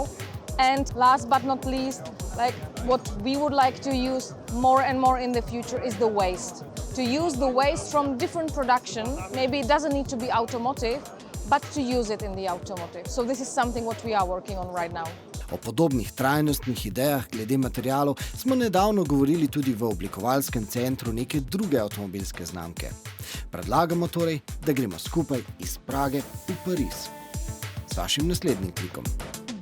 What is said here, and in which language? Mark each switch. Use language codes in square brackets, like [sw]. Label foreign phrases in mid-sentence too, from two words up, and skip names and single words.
[en] And last but not least, what we would like to use more and more in the future is the waste. To use the waste from different production, maybe it doesn't need to be automotive, but to use it in the automotive. So this is something what we are working on right now. [sl] O podobnih trajnostnih idejah glede materialov smo nedavno govorili tudi v oblikovalskem centru neke druge avtomobilske znamke. Predlagamo torej, da gremo skupaj iz Prage v Pariz. S vašim naslednjim klikom.